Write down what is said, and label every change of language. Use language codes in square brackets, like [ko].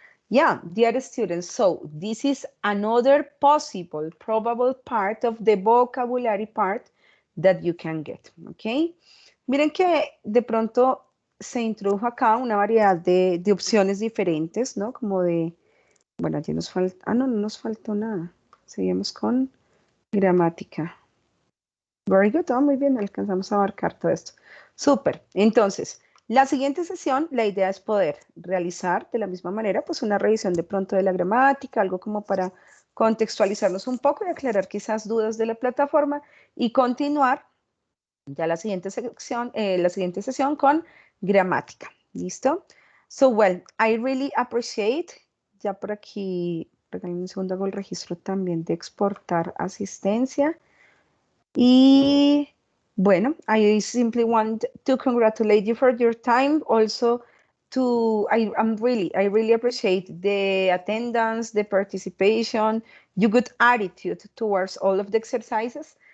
[en] Yeah, dear students, so this is another possible, probable part of the vocabulary part that you can get, okay? [es] Miren que de pronto se introdujo acá una variedad de opciones diferentes, ¿no? Como de, bueno, aquí nos falta, no nos faltó nada. Seguimos con gramática. [en] Very good, [es] muy bien, alcanzamos a abarcar todo esto. Súper, entonces, la siguiente sesión, la idea es poder realizar de la misma manera, pues una revisión de pronto de la gramática, algo como para contextualizarnos un poco y aclarar quizás dudas de la plataforma y continuar ya la siguiente sesión con gramática. ¿Listo? [en] So, well, I really appreciate, [es] ya por aquí, regálame un segundo, hago el registro también de exportar asistencia. Y bueno, [en] I simply want to congratulate you for your time. Also, I really appreciate the attendance, the participation, your good attitude towards all of the exercises.